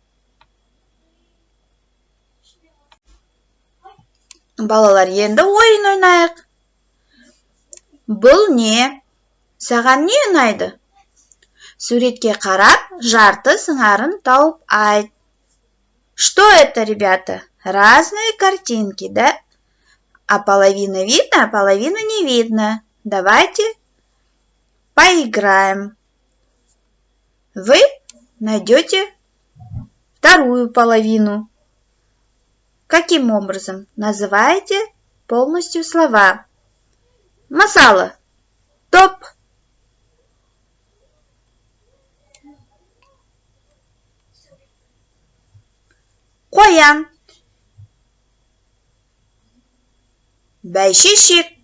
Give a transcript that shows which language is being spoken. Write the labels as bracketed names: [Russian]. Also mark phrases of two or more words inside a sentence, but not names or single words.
[Kazakh] Балалар, енді ойын ойнайық. Бұл не? Саған не ұнайды? Суретке қарап, жарты сыңарын тауып айт. [Russian] Что это, ребята? Разные картинки, да? А половина видно, а половина не видно. Давайте поиграем. Вы найдете вторую половину. Каким образом? Называете полностью слова. [Kazakh] Мысалы, топ. Қоян. Бәйшешек.